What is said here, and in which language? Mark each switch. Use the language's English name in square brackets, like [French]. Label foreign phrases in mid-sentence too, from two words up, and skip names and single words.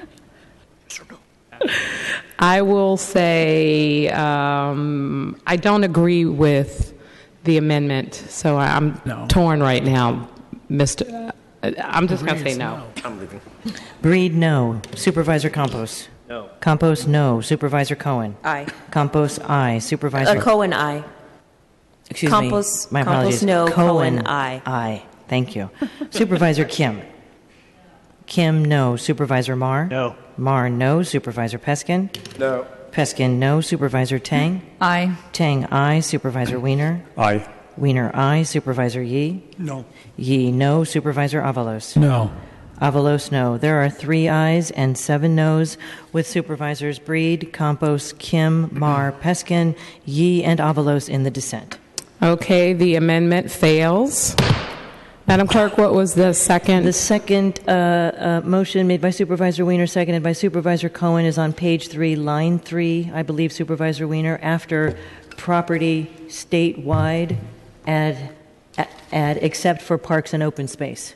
[English] I will say I don't agree with the amendment, so I'm torn right now, Mr. I'm just going to say no. I'm leaving. Breed, no. Supervisor Campos. No. Campos, no. Supervisor Cohen. Aye. Campos, aye. Supervisor Cohen, aye. Excuse Campos, me. My apologies. Campos, no. Cohen, Cohen, aye. Aye. Thank you. Supervisor Kim. Kim, no. Supervisor Marr. No. Marr, no. Supervisor Peskin. No. Peskin, no. Supervisor Tang. Aye. Tang, aye. Supervisor Wiener. Aye. Wiener, aye. Supervisor Yee. No. Yee, no. Supervisor Avalos. No. Avalos, no. There are 3 ayes and 7 noes, with Supervisors Breed, Campos, Kim, Marr, Peskin, Yee, and Avalos in the dissent. Okay, the amendment fails. Madam Clerk, what was the second? The second motion made by Supervisor Wiener, seconded by Supervisor Cohen, is on page 3, line 3, I believe, Supervisor Wiener, after property statewide, add except for parks and open space.